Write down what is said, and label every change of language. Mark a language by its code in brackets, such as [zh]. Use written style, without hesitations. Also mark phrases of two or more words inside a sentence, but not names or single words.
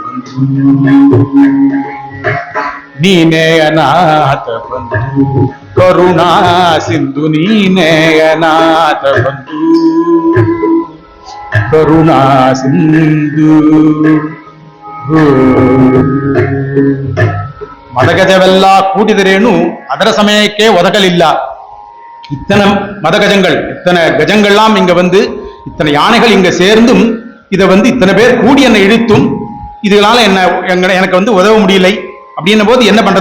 [kn] ನೀನೇ ಅನಾಥ ಬಂಧು ಕರುಣಾ ಸಿಂಧು ನೀನೇ ಅನಾಥ ಬಂಧು ಕರುಣಾ ಸಿಂಧು. ಮದಗಜವೆಲ್ಲಾ ಕೂಡಿದರೇನು ಅದರ ಸಮಯಕ್ಕೆ ಒದಗಲಿಲ್ಲ. [ta] இத்தனை மதகஜங்கள், இத்தனை கஜங்கள்லாம் இங்க இத்தனை யானைகள் இங்க சேர்ந்தும் இதை இத்தனை பேர் கூடி என்னை இழுத்தும் இதனால எனக்கு உதவ முடியலை அப்படின்ன போது என்ன பண்றது?